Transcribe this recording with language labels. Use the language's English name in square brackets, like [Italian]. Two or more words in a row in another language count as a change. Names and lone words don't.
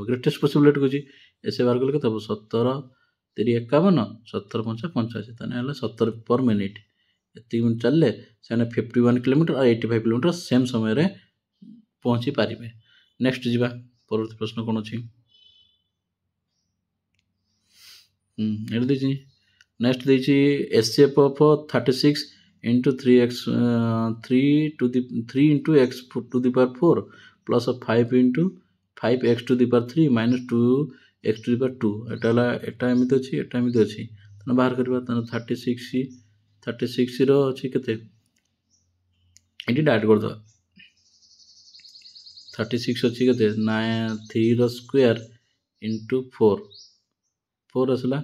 [English] greatest possible rate [Odia] କହୁଛି, ଏସ୍ଏ ବାହାର କଲେ କେତେ ହେବ, 17 3 51 17 5 85, ତାହେଲେ ହେଲା 17 [English] per minute. [Odia] ଏତିକି ମିନିଟ୍ ଚାଲିଲେ ସେମାନେ 51 କିଲୋମିଟର ଆଉ 85 କିଲୋମିଟର ସେମ୍ ସମୟରେ ପହଞ୍ଚି ପାରିବେ। ନେକ୍ସଟ ଯିବା, ପରବର୍ତ୍ତୀ ପ୍ରଶ୍ନ କ'ଣ ଅଛି, ଏଠି ଦେଇଛି ନେକ୍ସଟ ଦେଇଛି [English] SF of 36 into 3x 3 into x to the power 4 plus 5 into 5x to the power 3 minus 2x to the power 2। [Odia] ଏଟା ଏମିତି ଅଛି, ଏଟା ଏମିତି ଅଛି। ତାହେଲେ ବାହାର କରିବା। ତାହେଲେ 36ର ଅଛି କେତେ, ଏଠି ଡାଇରେକ୍ଟ କରିଦେବା। 36 ଅଛି କେତେ, 3ର [English] square into [Odia] 4 ଆସିଲା।